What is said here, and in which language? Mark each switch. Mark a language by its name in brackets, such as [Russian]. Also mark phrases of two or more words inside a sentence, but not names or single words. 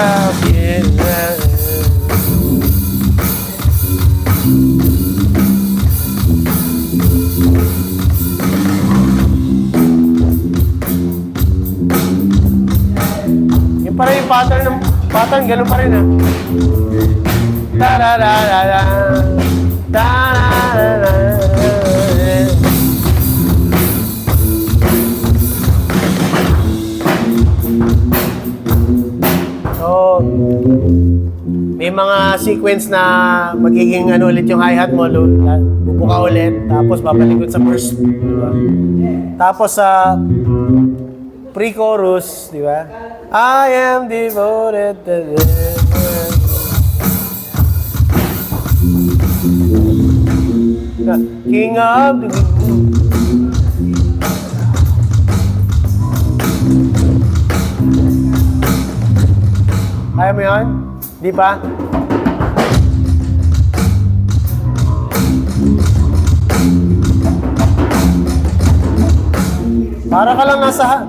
[Filipino] Yung pa rin yung pattern, ganun pa rin Ta-da-da-da-da. Ta-da-da-da. So, may mga sequence na magiging ulit yung hi-hat mo, bubuka ulit, tapos babalikod sa verse. Tapos sa pre-chorus, di ba? [English] I am devoted to this. King of the [Filipino] Kaya mo yun? Di ba? Para ka lang nasa...